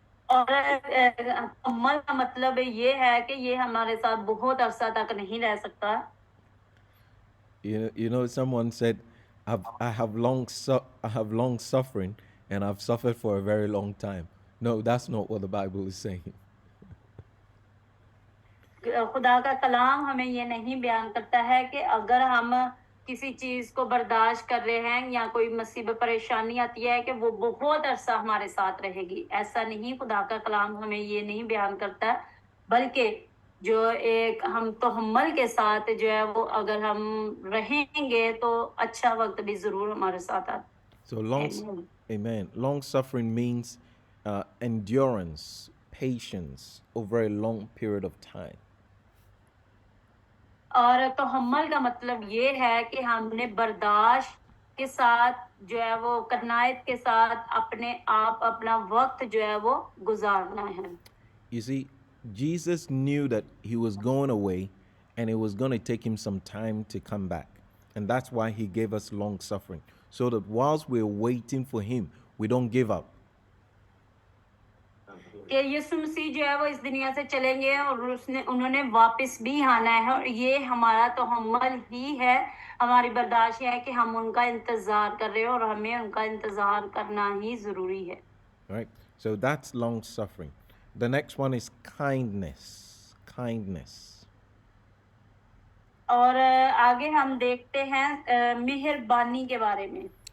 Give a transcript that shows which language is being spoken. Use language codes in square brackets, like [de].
[hi] और हम्मल का मतलब ये है कि ये हमारे साथ बहुत अरसा तक नहीं रह सकता. [en] You know someone said I have long suffering and I've suffered for a very long time. No, that's not what the Bible is saying. [hi] खुदा का कलाम हमें ये नहीं बयान करता है कि अगर हम किसी चीज को बर्दाश्त कर रहे हैं या कोई मुसीबत परेशानी आती है कि वो बहुत अरसा हमारे साथ रहेगी. ऐसा नहीं, खुदा का कलाम हमें ये नहीं बयान करता, बल्कि जो एक हम तो हम्मल के साथ जो है वो अगर हम रहेंगे तो अच्छा वक्त भी जरूर हमारे साथ आता. [en] So Amen. Long suffering means endurance, patience over a long period of time. [hi] और तो हम्मल का मतलब ये है कि हमने बर्दाश्त के साथ जो है वो कनायत के साथ अपने आप अपना वक्त जो है वो गुजारना है. [en] You see, Jesus knew that he was going away and it was going to take him some time to come back. And that's why he gave us long suffering. So that whilst we're waiting for him, we don't give up. [hi] कि यीशु मसीह जो है वो इस दुनिया से चलेंगे और उन्होंने वापस भी आना है और ये हमारा तो हम्मल ही है, हमारी बर्दाश्त है कि हम उनका इंतजार कर रहे हैं और हमें उनका इंतजार करना ही जरूरी है. [en] Right? So that's long suffering. The next one is kindness. Kindness. [hi] और आगे हम देखते हैं मेहरबानी के बारे में.